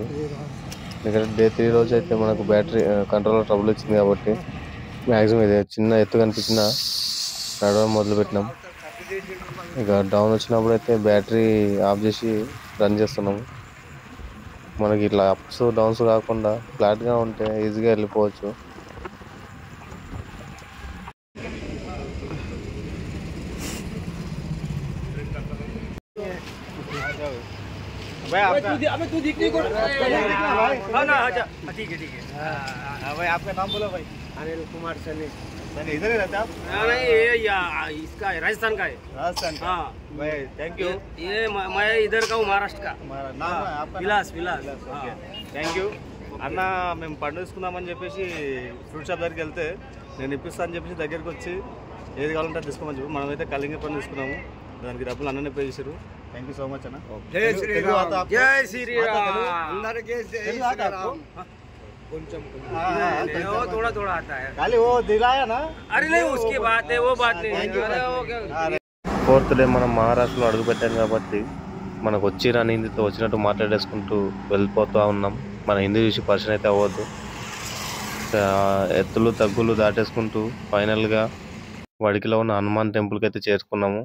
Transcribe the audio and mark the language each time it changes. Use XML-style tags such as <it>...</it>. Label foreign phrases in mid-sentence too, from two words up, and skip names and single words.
<te>ఎందుకంటే డే 3 రోజు అయితే మనకు బ్యాటరీ కంట్రోల్లో ట్రబుల్ వచ్చింది కాబట్టి మ్యాక్సిమం ఇది చిన్న ఎత్తు కనిపించిన నడవడం మొదలుపెట్టినాం. ఇక డౌన్ వచ్చినప్పుడు అయితే</te> <en>battery off</en> <te>చేసి రన్ చేస్తున్నాము. మనకి ఇట్లా</te> <en>ups downs</en> <te>కాకుండా ఫ్లాట్గా ఉంటే ఈజీగా వెళ్ళిపోవచ్చు.</te> <hi>अबे तू दिख नहीं को हाँ ना अच्छा ठीक है भाई आपका नाम बोलो भाई। अनिल कुमार सनी। सनी इधर ही रहते आप? नहीं ये इसका है राजस्थान का है। राजस्थान का हाँ भाई</hi> <en>thank you.</en> <hi>ये मैं इधर का हूँ महाराष्ट्र का। नाम है आपका? विलास विलास ओके</hi> <en>thank you</en> <hi>అన్న.</hi> <te>మేము పండు తీసుకుందామని చెప్పేసి ఫ్రూట్ షాప్ దగ్గరికి వెళ్తే నేను ఇప్పిస్తా అని చెప్పేసి దగ్గరికి వచ్చి ఏది కావాలంటే తీసుకోమని చెప్పి మనమైతే కలింగ పండు తీసుకున్నాము. దానికి డబ్బులు అన్ననే పే చేశారు.</te> <en>thank you so much</en> <te>అన్న. జై శ్రీరామ్ జై శ్రీరామ్ అందరికీ జై శ్రీరామ్.</te> <hi>थोड़ा थोड़ा आता है खाली वो दिलाया ना। अरे नहीं उसकी बात है वो बात नहीं।</hi> <te>4th డే మనం మహారాష్ట్రలో అడుగు పెట్టాం కాబట్టి మనకు వచ్చి రాని హిందీతో వచ్చినట్టు మాట్లాడేసుకుంటూ వెళ్ళిపోతూ ఉన్నాం. మన హిందీ చూసి పరిచయం అయితే అవ్వద్దు. ఎత్తులు తగ్గులు దాటేసుకుంటూ ఫైనల్గా వడికిలో ఉన్న హనుమాన్ టెంపుల్కి అయితే చేరుకున్నాము.</te>